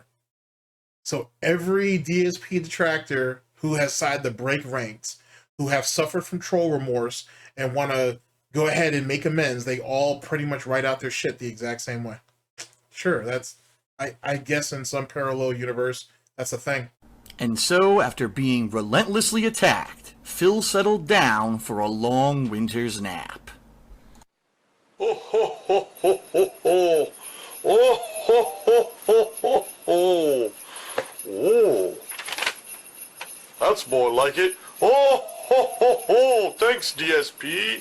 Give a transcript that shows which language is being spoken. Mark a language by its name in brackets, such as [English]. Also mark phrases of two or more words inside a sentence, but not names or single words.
[English] So every DSP detractor who has sided the break ranks, who have suffered from troll remorse and want to go ahead and make amends, they all pretty much write out their shit the exact same way. Sure, that's, I guess in some parallel universe, that's a thing. And so, after being relentlessly attacked, Phil settled down for a long winter's nap. Oh, ho, ho, ho, ho, ho. Oh, ho, ho, ho, ho, ho. Oh, that's more like it. Oh, ho, ho, ho. Thanks, DSP.